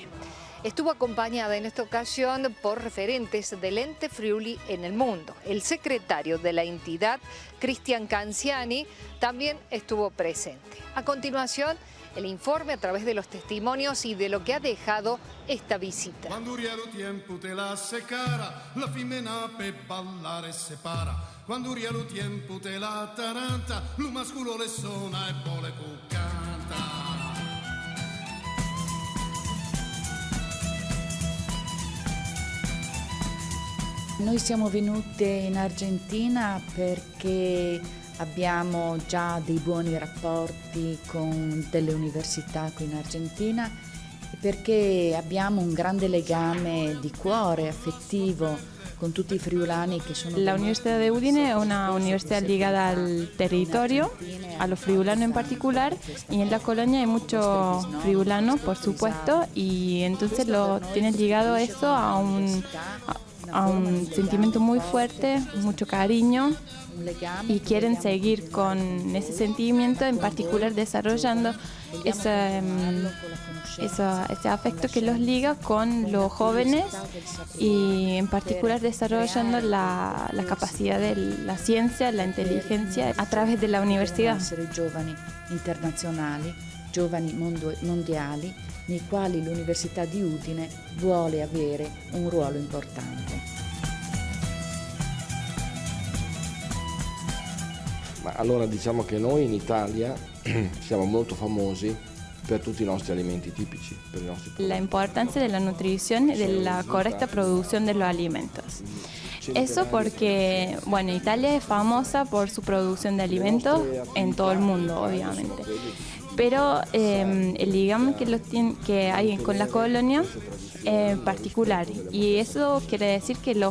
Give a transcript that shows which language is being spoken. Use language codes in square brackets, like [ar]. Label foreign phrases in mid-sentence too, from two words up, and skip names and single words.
[es] Estuvo acompañada en esta ocasión por referentes del ente Friuli en el mundo. El secretario de la entidad, Cristian Canziani, también estuvo presente. A continuación, el informe a través de los testimonios y de lo que ha dejado esta visita. [it] Quando rielo tiempo te la secara, la femmina per ballare separa. Quando rielo tiempo te la taranta, lo masculo le suona e poi le canta. Noi siamo venute in Argentina perché abbiamo già dei buoni rapporti con delle università qui in Argentina e perché abbiamo un grande legame di cuore, affettivo, con tutti i friulani che sono... [es] La Universidad de Udine es una universidad ligada al territorio, a los friulanos en particular, y en la colonia hay muchos friulanos, por supuesto, y entonces lo tienen ligado eso a un sentimiento muy fuerte, mucho cariño, y quieren seguir con ese sentimiento, en particular desarrollando ese afecto que los liga con los jóvenes y en particular desarrollando la capacidad de la ciencia, la inteligencia a través de la universidad. [it] Giovani internazionali, giovani mondiali, nei quali l'Università di Udine vuole avere un ruolo importante. Ma allora diciamo che noi in Italia siamo molto famosi per tutti i nostri alimenti tipici, per i nostri prodotti. [es] La importancia de la nutrición y de la correcta producción de los alimentos. Eso porque, bueno, Italia es famosa por su producción de alimentos en todo el mundo, obviamente. Pero el ligame que hay con la colonia es particular, y eso quiere decir que los